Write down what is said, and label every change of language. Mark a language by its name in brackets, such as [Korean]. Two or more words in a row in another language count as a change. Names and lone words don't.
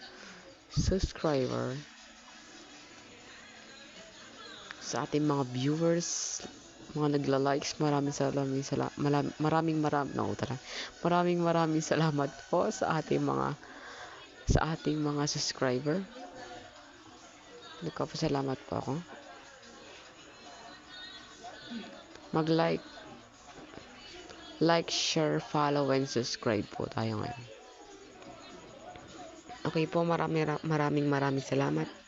[Filipino] Sa ating mga viewers, mga nagla-likes, maraming salamat po sa ating mga subscriber. Nagpapasalamat po ako. [English] Mag-like, share, follow, and subscribe [Filipino] po tayo ngayon. Okay po, maraming salamat.